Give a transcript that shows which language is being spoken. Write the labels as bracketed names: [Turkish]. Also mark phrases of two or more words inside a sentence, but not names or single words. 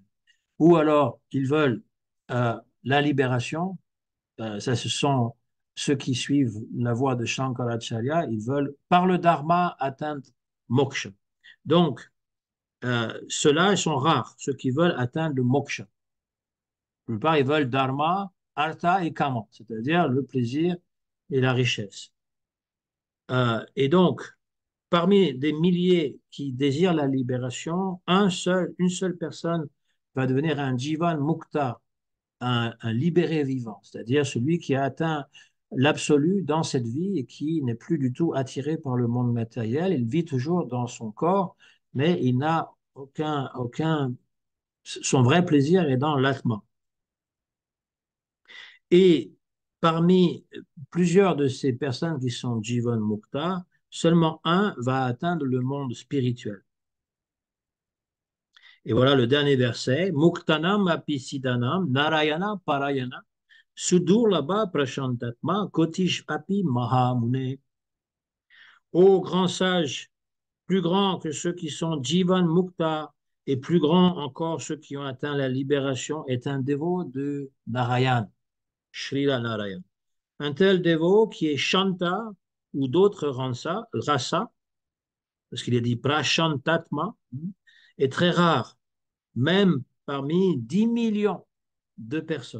[French] Ou alors, ils veulent la libération. Ça, ce sont ceux qui suivent la voie de Shankaracharya. Ils veulent, par le dharma, atteindre moksha. Donc, ceux-là, ils sont rares, ceux qui veulent atteindre le moksha. La plupart, ils veulent dharma, artha et kama, c'est-à-dire le plaisir et la richesse. Et donc, parmi des milliers qui désirent la libération, une seule personne va devenir un jivan mukta, un libéré vivant, c'est-à-dire celui qui a atteint l'absolu dans cette vie et qui n'est plus du tout attiré par le monde matériel. Il vit toujours dans son corps, mais il n'a son vrai plaisir est dans l'atma. Et parmi plusieurs de ces personnes qui sont Jivan Mukta, seulement un va atteindre le monde spirituel. Et voilà le dernier verset. [Sanskrit] Muktanam api siddhanam narayana parayana sudurlabha prashantatma kotish api mahamune. [French] Ô grand sage, plus grand que ceux qui sont Jivan Mukta et plus grand encore ceux qui ont atteint la libération, est un dévot de Narayan, Srila Narayan. Un tel dévot qui est Shanta ou d'autres rasa, parce qu'il est dit Prashantatma, est très rare, même parmi 10 millions de personnes.